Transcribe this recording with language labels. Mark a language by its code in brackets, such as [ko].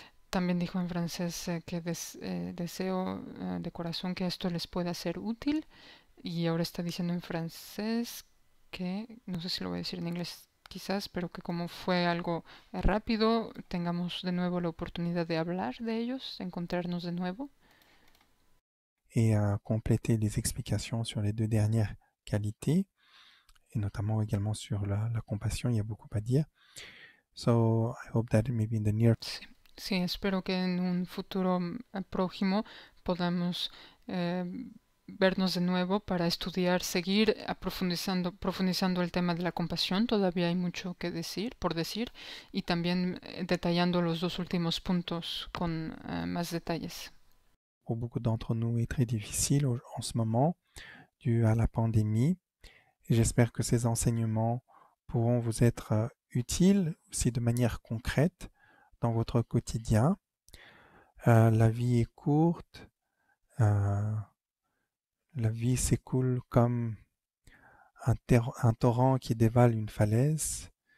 [es] También dijo en francés que deseo de corazón que esto les pueda ser útil. Y ahora está diciendo en francés que, no sé si lo voy a decir en inglés quizás, pero que como fue algo rápido, tengamos de nuevo la oportunidad de hablar de ellos, de encontrarnos de nuevo. [fr] et compléter les explications sur les deux dernières qualités, et notamment également sur la compassion, il y a beaucoup à dire. [en] So I hope that maybe in the near [es] Sí, sí, espero que en un futuro próximo podamos vernos de nuevo para estudiar, seguir profundizando el tema de la compasión. Todavía hay mucho que decir, por decir, y también detallando los dos últimos puntos con más detalles. [fr] pour beaucoup d'entre nous est très difficile en ce moment dû à la pandémie. Et j'espère que ces enseignements pourront vous être utiles aussi de manière concrète dans votre quotidien. La vie est courte, la vie s'écoule comme un torrent qui dévale une falaise.